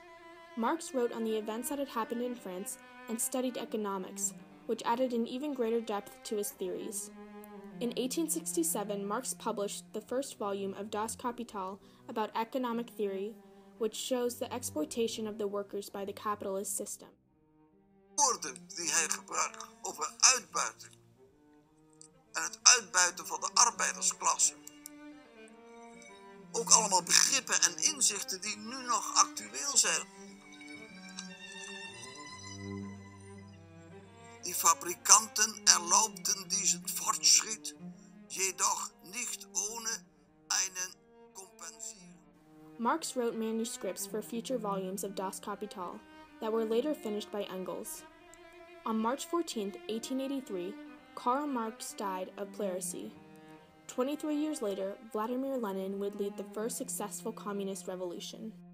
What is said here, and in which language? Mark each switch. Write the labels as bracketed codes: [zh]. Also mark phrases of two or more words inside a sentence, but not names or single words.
[en] Marx wrote on the events that had happened in France and studied economics, which added an even greater depth to his theories. In 1867, Marx published the first volume of Das Kapital about economic theory, which shows the exploitation of the workers by the capitalist system. [nl] Woorden die hij gebruikt over uitbuiting en het uitbuiten van de arbeidersklasse. Ook allemaal begrippen en inzichten die nu nog actueel zijn. [de] Die Fabrikanten erlaubten diesen Fortschritt jedoch nicht ohne einen Kompensierung. [en] Marx wrote manuscripts for future volumes of Das Kapital that were later finished by Engels. On March 14, 1883, Karl Marx died of pleurisy. 23 years later, Vladimir Lenin would lead the first successful communist revolution.